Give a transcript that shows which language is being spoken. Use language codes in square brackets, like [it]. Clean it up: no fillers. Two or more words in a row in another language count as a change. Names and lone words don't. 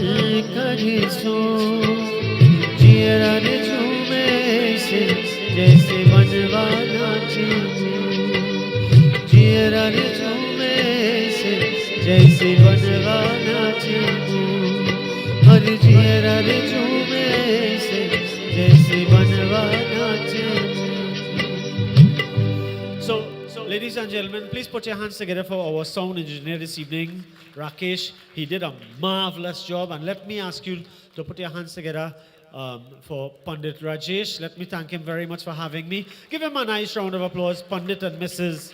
[hi] करे सो जियरा रे झूमे से जैसे बनवा नाचे वो जियरा रे झूमे से जैसे बनवा नाचे वो हर जियरा रे झूमे से जैसे बनवा नाचे [en] So, ladies and gentlemen, please put your hands together for our sound engineer this evening, Rakesh. He did a marvelous job. And let me ask you to put your hands together for Pandit Rajesh. Let me thank him very much for having me. Give him a nice round of applause, Pandit and Mrs.